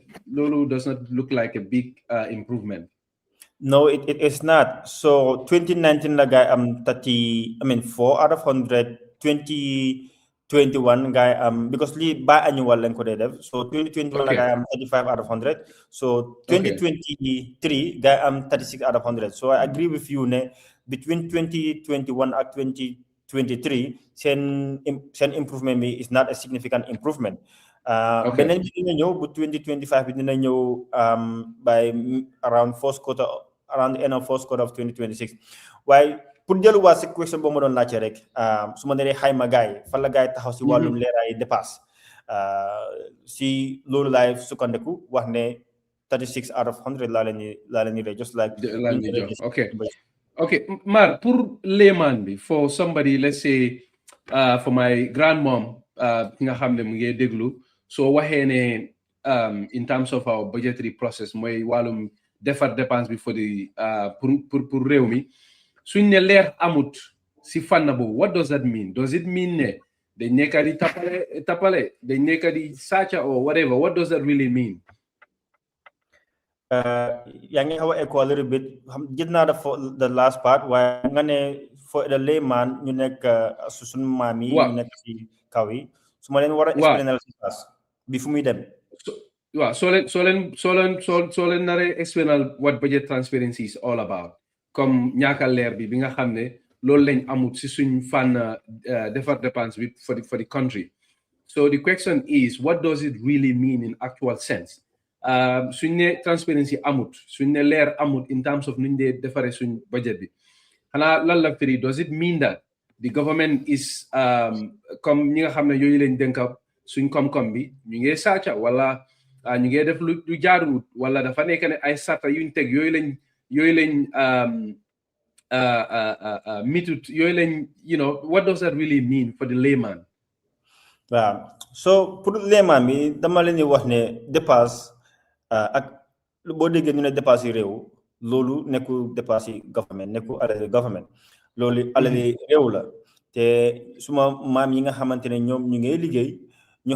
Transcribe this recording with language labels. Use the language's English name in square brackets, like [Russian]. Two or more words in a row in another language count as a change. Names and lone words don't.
[English] Lulu does not look like a big improvement. No, it is not. So 2019 la guy 4 out of 100. [Wolof] 2021 guy because li biannual lang ko de def. So 2021 la [English] Okay. guy 35 out of 100. So Okay. 2023 guy 36 out of 100. So I agree with you ne between 2021 and 2023 sen improvement bi is not a significant improvement. Okay. [Wolof] Benen bi dina ñew bu 2025 bi dina ñew [English] by around first quarter, around the end of first quarter of 2026. [Wolof] Why pour delluwaat si question boo ma doon laajte rek su ma nee xayma gars yi fan la gars yi taxaw si wàllum leeraay dépasse si loolu laay sukkandiku wax ne 36 out of 100 laa leen di [English] just like Okay. Okay, Marr, pour layman bi, for somebody, let's say, for my grandmom, [Wolof] nga xam ne mu ngi déglu, so waxee ne [English] in terms of our budgetary process, [Wolof] mooy wàllum defar dépense bi [English] for the [Wolof] pour réew mi, suñ ne leer amut si fànn boobu, [English] what does that mean? Does it mean ne [Wolof] dañ nekk di tapale dañ nekk di sàcca [English] or whatever? What does that really mean? [Wolof] yaa ngi xaw a [English] echo a little bit [Wolof] gis naa [English] the last part [Wolof] waaye nga ne for the layman ñu nekk suñu maam yi ñu nekk si kaw yi su ma leen war a explainer si pass bi fu muy dem waaw soo leen naree explainal [English] what budget transparency is all about, [Wolof] comme ñaaka leer bi nga xam ne loolu lañ amut si suñ fànn defar dépense bi [English] for the country. So the question is, what does it really mean in actual sense? [Wolof] Suñ ne transparency amut, suñ ne leer amut [English] in terms of [Wolof] nuñ dee defaree suñ budget bi, xanaa lan la firi? [English] Does it mean that the government is [Wolof] comme ñi nga xam ne yooyu lañ dénka suñ koom-koom bi ñu ngi sàcca wala ñu ngi def lu jaaruwut, wala dafa nekk ne ay sarta yuñ teg yooyu lañ mitut yooyu lañ [English] what does that really mean for the layman? [Wolof] waaw so pour layman bi dama leen di wax ne dépasse ak boo déggee ñu ne dépasse yi réew loolu nekku dépasse yi government nekku alali government loolu alali réew la te suma maam yi nga xamante ne ñoom ñu ngay liggéey ñu